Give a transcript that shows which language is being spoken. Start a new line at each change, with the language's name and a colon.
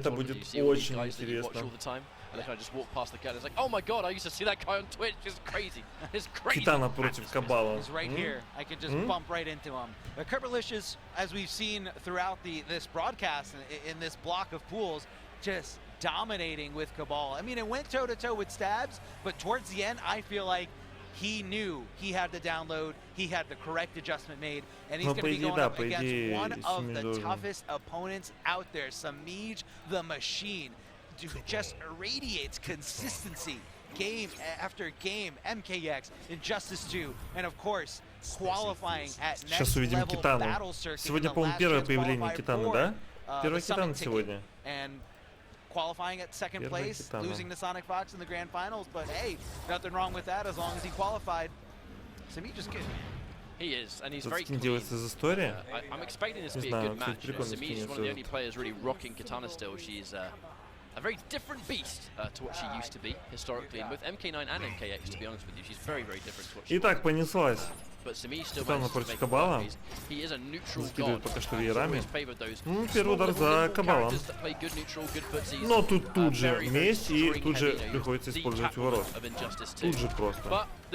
Russian: Это будет очень интересно.
English: And then I just walk past the guy and it's like, oh my god, I used to see that guy on Twitch. It's crazy. It's crazy.
Russian: Китана против Кабала.
English: He's right here. I can just bump right into him. Kerbalicious, as we've seen throughout this broadcast in this block of pools, just dominating with Cabal. I mean, it went toe-to-toe with Stabs, but towards the end, I feel like he knew he had the download, he had the correct adjustment made, and he's going to be going up against one of the toughest opponents out there. Samij, the machine, just irradiates consistency game after game. MKX, Injustice 2, and of course, qualifying at next level battle circuit.
Russian: Сегодня, по-моему, первое появление Китана, да? Первый Китан сегодня.
English: And qualifying at second place, losing to Sonic Fox in the grand finals, but hey, nothing wrong with that as long as he qualified. Samij is good. He is, and he's very clean. I'm expecting this to be a good match. Samij is one of the only players really rocking Katana still. She's a very different beast to what she used to be historically in both MK9 and MKX, to be honest with you. She's very, very different to what she
Russian: Итак, понеслась. Катана против Кабала. Закидывает пока что веерами. Первый удар за Кабалом. Но тут же месть, и тут же приходится использовать ворот. Тут же просто.